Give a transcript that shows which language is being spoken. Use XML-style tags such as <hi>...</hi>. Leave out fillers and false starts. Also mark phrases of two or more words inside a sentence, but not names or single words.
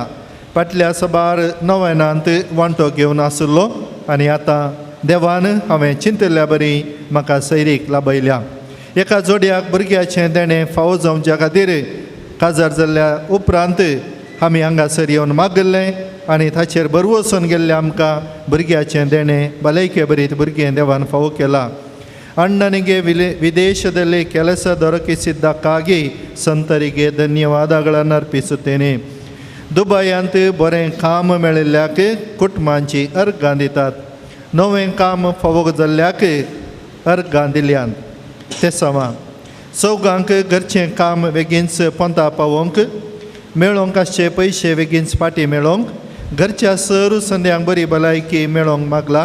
<kok>फाटल्या सबार नोवेनांत वांटो घेवन आसलो आनी आतां देवान हांवें चिंतल्या बरी म्हाका सैरीक लाभयल्या. एका जोड्याक भुरग्याचें देणें फावो जावच्या खातीर काजार जाल्ल्या उपरांत आमी हांगासर येवन मागल्लें आनी ताचेर बरो वचून गेल्ले आमकां भुरग्याचें देणें भलायके बरीत भुरगें देवान फावो केलां.</kok> <kn>ಅಣ್ಣನಿಗೆ ವಿದೇಶದಲ್ಲಿ ಕೆಲಸ ದೊರಕಿಸಿದ್ದಕ್ಕಾಗಿ ಸಂತರಿಗೆ ಧನ್ಯವಾದಗಳನ್ನು ಅರ್ಪಿಸುತ್ತೇನೆ.</kn> <kok>दुबयांत बरें काम मेळिल्ल्याक कुटुंबांची अर्गां दितात. नवें काम फावो जाल्ल्याक अर्गां दिल्यान. ते सवां चौगांक घरचें काम बेगीनच पोंता पावोवंक, मेळोवंक आसचे पयशे बेगीनच फाटीं मेळोवंक, घरच्या सर संद्यांक बरी भलायकी मेळोवंक मागला.</kok>